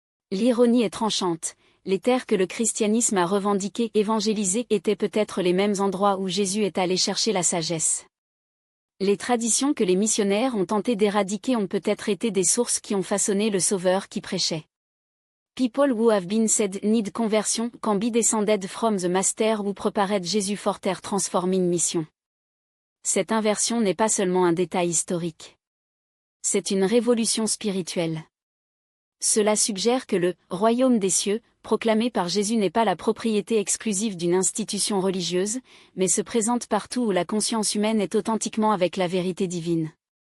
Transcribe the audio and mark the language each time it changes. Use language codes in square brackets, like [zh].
[fr] L'ironie est tranchante, les terres que le christianisme a revendiquées, évangélisées étaient peut-être les mêmes endroits où Jésus est allé chercher la sagesse. Les traditions que les missionnaires ont tenté d'éradiquer ont peut-être été des sources qui ont façonné le Sauveur qui prêchait. [en] People who have been said need conversion can be descended from the master who prepared Jesus for their transforming mission. [fr] Cette inversion n'est pas seulement un détail historique. C'est une révolution spirituelle. Cela suggère que le « royaume des cieux » proclamé par Jésus n'est pas la propriété exclusive d'une institution religieuse, mais se présente partout où la conscience humaine est authentiquement avec la vérité divine.